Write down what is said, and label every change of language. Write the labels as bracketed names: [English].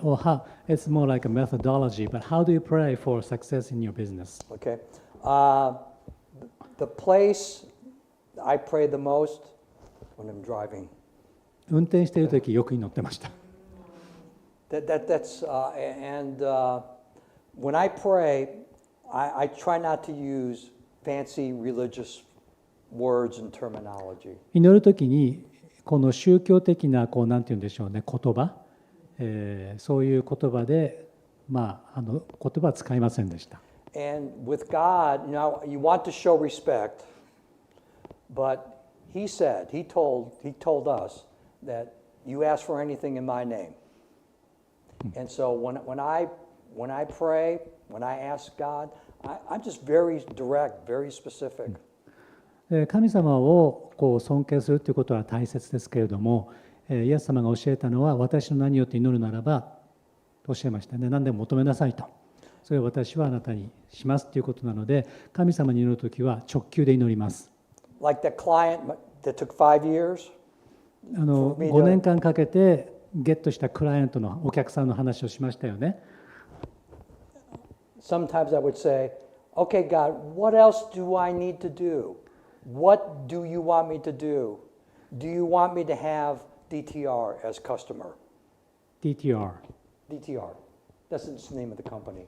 [English] Or how it's more like a methodology, but how do you pray for success in your business? Okay. The place I pray the most when I'm driving. [Japanese] 運転しているときよく祈ってました。 [English] That's and when I pray, I try not to use fancy religious words and terminology. [Japanese] 祈るときにこの宗教的ななんて言うんでしょうね、言葉、そういう言葉で言葉は使いませんでした。 [English] And with God, you want to show respect, but He told us that you ask for anything in my name. And so when I pray, when I ask God, I'm just very direct, very specific. [Japanese] 神様を尊敬するということは大切ですけれども、イエス様が教えたのは私の名によって祈るならばとおっしゃいましたね。何でも求めなさいと。それを私はあなたにしますということなので、神様に祈るときは直球で祈ります。 [English] Like that client that took 5 years. [Japanese] 5年間かけてゲットしたクライアントのお客さんの話をしましたよね。 [English] Sometimes I would say, okay, God, what else do I need to do? What do you want me to do? Do you want me to have DTR as customer? DTR. DTR. That's the name of the company.